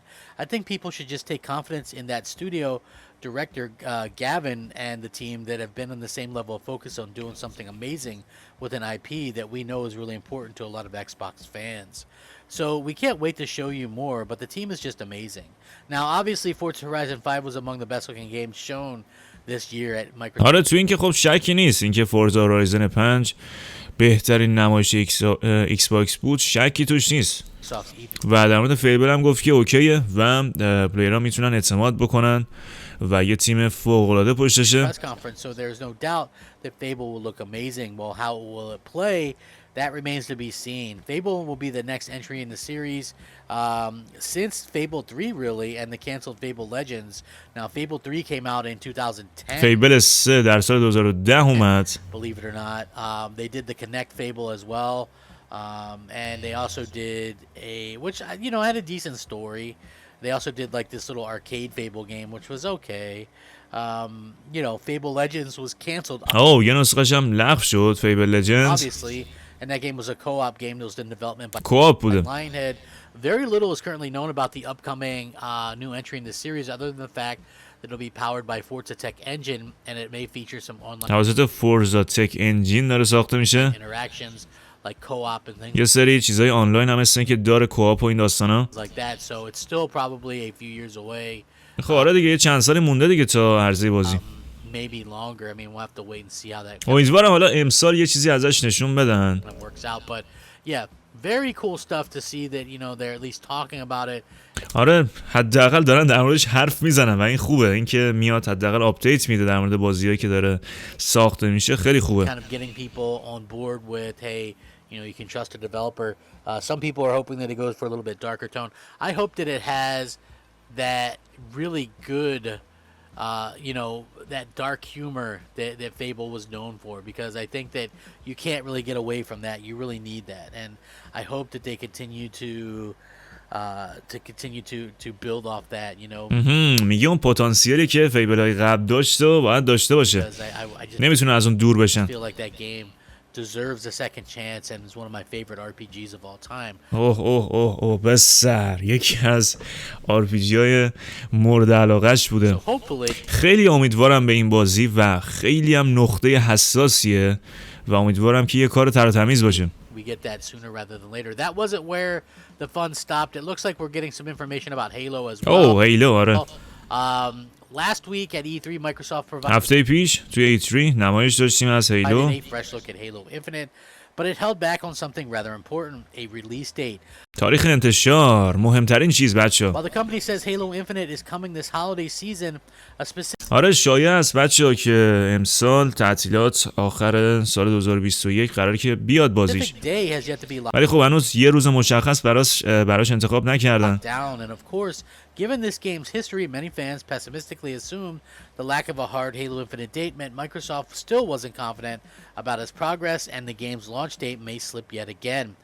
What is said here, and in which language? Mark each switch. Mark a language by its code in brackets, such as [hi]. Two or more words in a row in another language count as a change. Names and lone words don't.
[en] I think people should just take confidence in that studio director, Gavin, and the team that have been on the same level of focus on doing something amazing with an IP that we know is really important to a lot of Xbox fans. So we can't wait to show you more, but the team is just amazing. Now, obviously, Forza Horizon 5 was among the best-looking games shown this year at Microsoft. [fa] آره تو این که خب شکی نیست اینکه فورزا هورایزن 5 بهترین نمایش ایکس باکس بود شکی توش نیست و در مورد فیبل هم گفت که اوکیه و پلیرها میتونن اعتماد بکنن و یه تیم فوق‌العاده پشتشه. [en] press conference, so there's no doubt that Fable will look amazing. Well, how will it play? That remains to be seen. Fable will be the next entry in the series since Fable 3, really, and the canceled Fable Legends. Now, Fable 3 came out in 2010. [fa] فیبل 3 در سال 2010 اومد. [en] Believe it or not, they did the Connect Fable as well, and they also did which had a decent story. They also did like this little arcade Fable game, which was okay. Fable Legends was canceled. [fa] یه نسخه‌ش هم لغو شد، فیبل Legends. [en] Obviously, and that game was a co-op game that was in development by [fa] Co-op بوده. [en] Lionhead. Very little is currently known about the upcoming new entry in the series, other than the fact that it'll be powered by Forza Tech Engine, and it may feature some online [fa] توسط فورزا تک انجین داره ساخته میشه. [en] interactions like co-op and things [fa] یه سری چیزای آنلاین هم هستن که داره کوآپ و این داستانا. [en] like that. So it's still probably a few years away. [fa] خب آره دیگه یه چند سالی مونده دیگه تا عرضه بازی. [en] Maybe longer. I mean, we'll have to wait and see how that [fa] امیدوارم حالا امسال یه چیزی ازش نشون بدن. [en] works out. But yeah, very cool stuff to see that they're at least talking about it. [fa] آره حداقل دارن در موردش حرف میزنن و این خوبه. اینکه میاد حداقل آپدیت میده در مورد بازیایی که داره ساخته میشه، خیلی خوبه. [en] Kind of getting people on board with, hey, you can trust a developer. Some people are hoping that it goes for a little bit darker tone. I hope that it has that really good that dark humor that Fable was known for, because I think that you can't really get away from that. You really need that, and I hope that they continue to build off that. [fa] میگه اون پتانسیلی که فیبل‌های قبل داشت و باید داشته باشه. نمیتونه از اون دور بشن. [en] I feel like that game deserves a second chance and is one of my favorite RPGs of all time. [fa] اوه بسر یکی از RPG‌های مورد علاقه‌اش بوده. [en] So hopefully [fa] خیلی امیدوارم به این بازی و خیلی هم نقطه حساسیه و امیدوارم که یه کار تر و تمیز باشه. [en] we get that sooner rather than later. That wasn't where the fun stopped. It looks like we're getting some information about Halo as well. [fa] هیلو آره. [en] Last week at E3, Microsoft provided [fa] هفته پیش توی E3 نمایش داشتیم از هیلو. [en] a fresh look at Halo Infinite, but it held back on something rather important, a release date. [fa] تاریخ انتشار مهمترین چیز بچه. [en] While the company says Halo Infinite is coming this holiday season, a specific [fa] آره شایعه است بچه که امسال تعطیلات آخر سال 2021 قرار که بیاد بازیش. [en] day has yet to be locked [fa] ولی خب هنوز یه روز مشخص براش انتخاب نکردن. [en] down, and of course, given this game's history, many fans pessimistically assumed the lack of a hard Halo Infinite date meant Microsoft still wasn't confident about its progress, and the game's launch date may slip yet again.